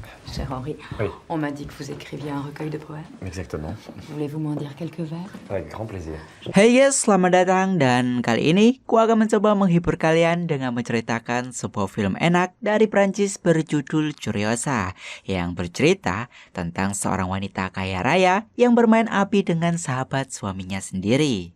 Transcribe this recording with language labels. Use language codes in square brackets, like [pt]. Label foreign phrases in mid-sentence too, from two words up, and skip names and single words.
[fr] Cher Henri, Oui, on m'a dit que vous écriviez un recueil de poèmes. exactement. Voulez-vous m'en dire quelques vers? Avec grand plaisir. [en] Hey guys, [id] selamat datang dan kali ini ku akan mencoba menghibur kalian dengan menceritakan sebuah film enak dari Prancis berjudul Curiosa yang bercerita tentang seorang wanita kaya raya yang bermain api dengan sahabat suaminya sendiri.